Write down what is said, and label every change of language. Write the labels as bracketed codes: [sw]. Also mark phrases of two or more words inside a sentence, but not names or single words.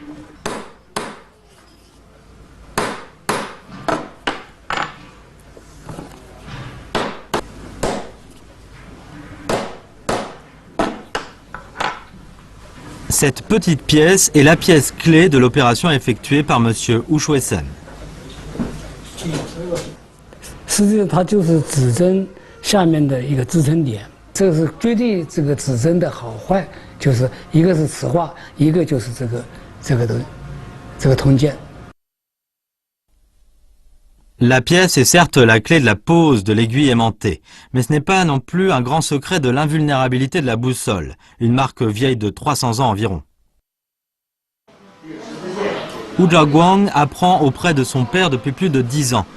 [fr] Cette petite pièce est la pièce clé de l'opération effectuée par monsieur Wu Shuisen. [zh] 实际上，它就是指针下面的一个支撑点，这是决定这个指针的好坏，就是一个是磁化，一个就是这个通键。 [fr] La pièce est certes la clé de la pose de l'aiguille aimantée, mais ce n'est pas non plus un grand secret de l'invulnérabilité de la boussole, une marque vieille de 300 ans environ. Wu Zhaoguang apprend auprès de son père depuis plus de 10 ans.